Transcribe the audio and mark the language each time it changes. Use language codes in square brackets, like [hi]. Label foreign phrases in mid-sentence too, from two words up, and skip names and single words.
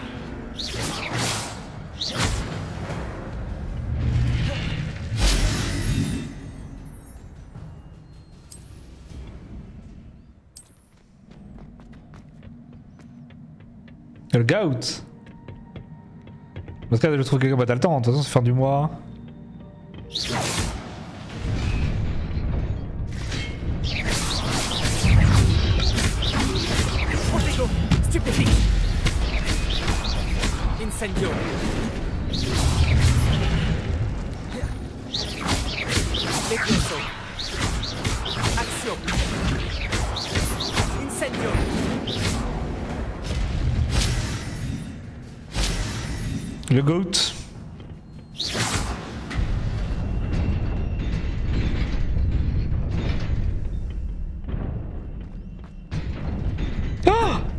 [fr] Et le GOAT? Dans ce cas, je trouve quelqu'un, bah t'as le temps, de toute façon c'est fin du mois. Protego. Stupéfix. Incendio. Levioso. Action. Incendio. Le GOAT. Ah!